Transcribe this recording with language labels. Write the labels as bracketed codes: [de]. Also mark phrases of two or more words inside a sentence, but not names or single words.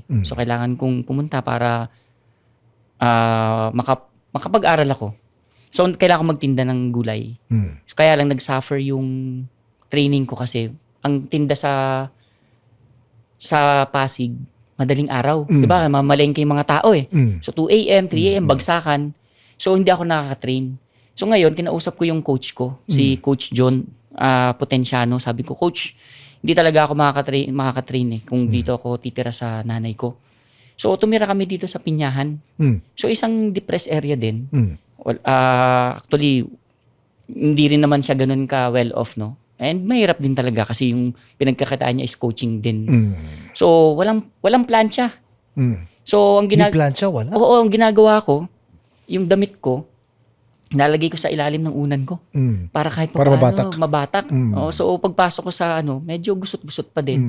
[tl] So kailangan kong pumunta para makapag-aral ako. So kailangan ko magtinda ng gulay. So, kaya lang nag-suffer yung training ko kasi ang tinda sa Pasig, madaling araw. Diba? Mamalengke yung mga tao eh. So 2 a.m., 3 a.m., bagsakan. So hindi ako nakaka-train. So ngayon, kinausap ko yung coach ko, si Coach John Potenciano. Sabi ko, Coach, hindi talaga ako makaka-train eh kung dito ako titira sa nanay ko. So tumira kami dito sa Pinyahan. So isang depressed area din. Actually, hindi rin naman siya ganun ka well-off, no? And mahirap din talaga kasi yung pinagkakataan niya is coaching din. So, walang plancha. So, Di plancha, wala? Oo, ang ginagawa ko, yung damit ko, nalagay ko sa ilalim ng unan ko. Para kahit Para mabatak. Oo, so, pagpasok ko sa medyo gusot-gusot pa din.